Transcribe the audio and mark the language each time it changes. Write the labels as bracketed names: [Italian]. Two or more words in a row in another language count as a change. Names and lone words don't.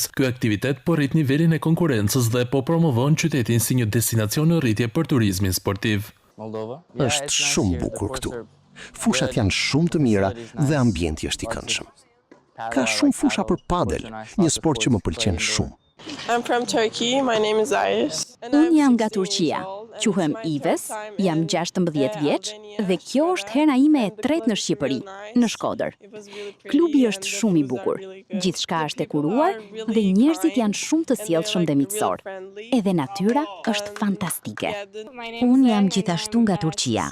[Albanian] Ky aktivitet po rrit nivelin e konkurrencës dhe po promovon qytetin si një destinacion në rritje për turizmin sportiv. Është shumë bukur këtu. Fushat janë shumë të mira dhe ambienti është i këndshëm. Ka shumë fusha për padel, një sport që më pëlqen shumë. [English] I'm from Turkey. My name is Iris. [Albanian] Unë jam nga Turqia. Quhem Ives, jam 16 vjeç dhe kjo është hera ime e tretë në Shqipëri, në Shkodër. Klubi është shumë i bukur, gjithçka është e kuruar dhe njerëzit janë shumë të sjellshëm dhe miqësor. Edhe natyra është fantastike. Unë jam gjithashtu nga Turqia.